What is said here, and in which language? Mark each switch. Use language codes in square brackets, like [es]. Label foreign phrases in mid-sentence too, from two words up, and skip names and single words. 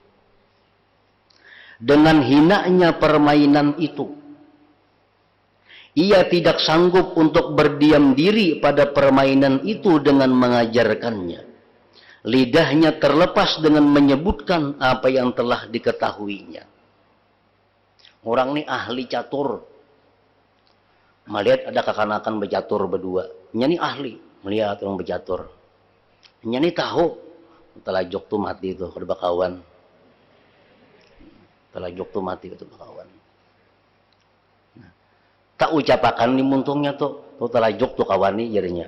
[id] Dengan hinanya permainan itu, ia tidak sanggup untuk berdiam diri pada permainan itu dengan mengajarkannya. Lidahnya terlepas dengan menyebutkan apa yang telah diketahuinya. Orang ini ahli catur. Melihat ada kekanakan bercatur berdua. Ini ahli melihat orang bercatur. Ini tahu. [bjn] Telajok tuh mati tuh kada bakawan. Telajok tuh mati itu bakawan. Tak ucapakan di muntungnya tuh telajok tuh kawani jadinya.